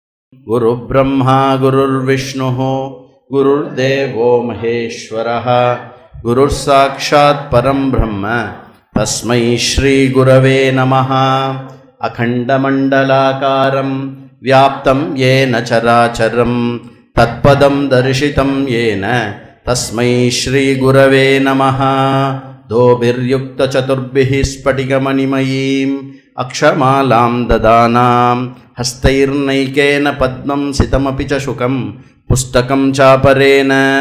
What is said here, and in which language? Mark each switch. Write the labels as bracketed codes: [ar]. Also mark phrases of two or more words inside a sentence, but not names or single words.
[sa] गुरु ब्रह्मा गुरुर्विष्णु गुरुर्देवो महेश्वरः गुरुर् साक्षात् परम् ब्रह्म तस्मै श्री गुरवे नमः. अखण्डमण्डलाकारम् व्याप्तम् येन चराचरम् तत्पदम् दर्शितम् येन तस्मै श्री गुरवे नमः. दोर्भिर्युक्ता चतुर्भिः स्फटिकमणिमयीम् अक्षमालाम् दधानाम् हस्तैर्नैकेन पद्मम् सितमपि च शुकम् पुस्तकम् चापरेण